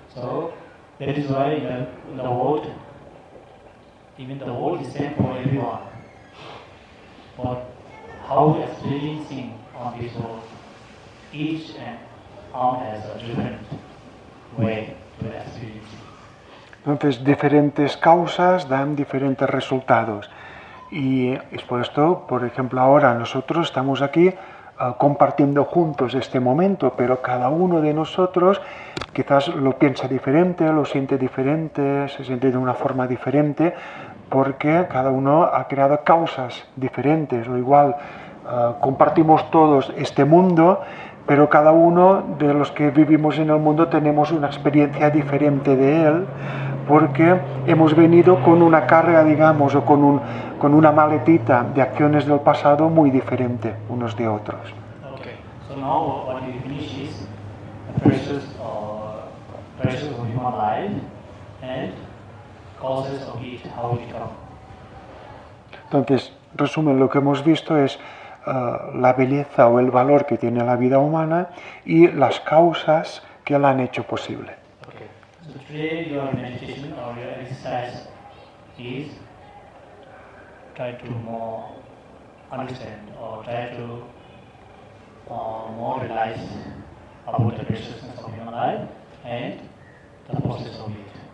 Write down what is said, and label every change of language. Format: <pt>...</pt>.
<en>So that is why the world, even the world is same for everyone. But how we experiencing on this world, each and all has a different way to experience.</en> <es>Entonces, diferentes causas dan diferentes resultados. Y es por esto, por ejemplo, ahora nosotros estamos aquí compartiendo juntos este momento, pero cada uno de nosotros quizás lo piensa diferente, lo siente diferente, se siente de una forma diferente, porque cada uno ha creado causas diferentes, o igual compartimos todos este mundo, pero cada uno de los que vivimos en el mundo tenemos una experiencia diferente de él, porque hemos venido con una carga, digamos, o con una maletita de acciones del pasado muy diferente unos de otros.</es> <en>Okay, so now what we finish is the precious of human life and causes of it, how it comes.</en> <es>Entonces, resumen, lo que hemos visto es la belleza o el valor que tiene la vida humana y las causas que la han hecho posible.</es> <en>Okay, so today your meditation or your exercise is try to more understand or try to more realize about the preciousness of human life and the process of it.</en>